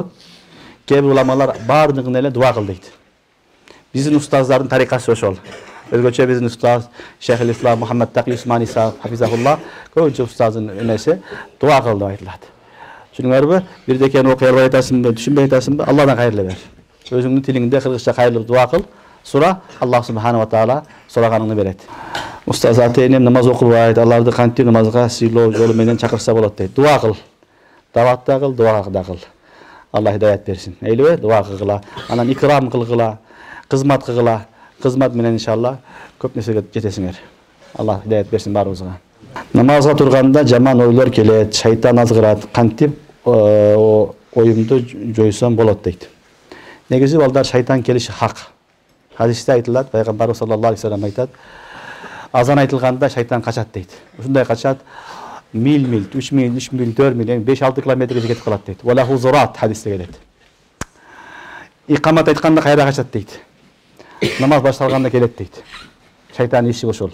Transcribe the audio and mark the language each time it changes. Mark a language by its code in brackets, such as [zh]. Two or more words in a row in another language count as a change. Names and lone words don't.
[ky] Кээ бир уламалар баардыгына эле дуа кыл дейт. Биздин устаздардын тарикасы ошол. Өзгөчө биздин устаз Шейхул Ислам Мухаммад Таки Усмани Саап хафизахулла көбүнчө устаздын эмеси дуа кыл деп айтылат. Түшүнүңөрбү? Бирдекени окуй албай атасыңбы, түшүнбөй атасыңбы? Алладан кайрылы бер. Өзүңдүн тилиңде кыргызча кайрылып дуа кыл, сура, Аллах [ar] سبحانه وتعالى [ky] сураганыңды берет. Устаз ата-энем намаз окубайт, аларды кантип намазга сыйлоо жолу менен чакырса болот дейт. Дуа кыл. Дават да кыл, дуа да кыл. Алла хидаят берсин. Эйлеби? Дуа кылгыла, анан икрам кылгыла, кызмат кылгыла. Кызмат менен иншалла көп нерсеге жетесиңер. Алла хидаят берсин баарыбызга. Намазга турганда жаман ойлор келет, шайтан азгырат. Кантип оюмду жойсом болот дейт. Негизи балдар шайтан келиши хак. Хадисте айтылат, пайгамбар [ar] صلى الله عليه وسلم [ky] айтат, азан айтылганда шайтан качат дейт. Ушундай качат, мил, 3 мил, 4 мил, 5-6 километрге жетип калат дейт. Валаху зурат хадисте келет. Икамат айтканда кайра качат дейт. Намаз башталганда келет дейт. Шайтан иши ошол.